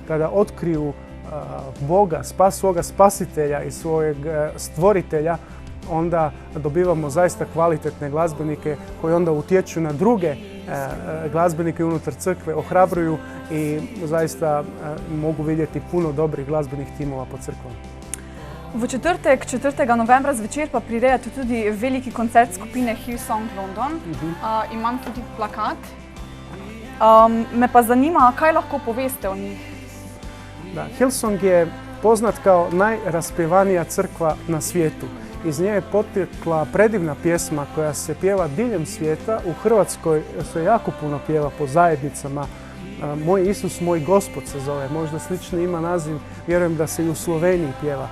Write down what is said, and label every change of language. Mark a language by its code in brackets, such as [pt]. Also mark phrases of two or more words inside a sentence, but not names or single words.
[hr] Kada otkriju Boga, svoga spasitelja i svojeg stvoritelja, onda dobivamo zaista kvalitetne glazbenike koji onda utječu na druge glazbenike unutar crkve, ohrabruju i zaista mogu vidjeti puno dobrih glazbenih timova po crkvom. [sl] V četrtek, 4. novembra zvečer pa prirejate tudi veliki koncert skupine Hillsong London. Imam tudi plakat. Me pa zanima, kaj lahko poveste o njih? [hr] Da, Hillsong je poznat kao najraspjevanija crkva na svijetu. Iz nje je potekla predivna pjesma koja se pjeva diljem svijeta. U Hrvatskoj se jako puno pjeva po zajednicama. Moj Isus, moj Gospod se zove. Možda slični ima naziv, vjerujem da se i u Sloveniji pjeva.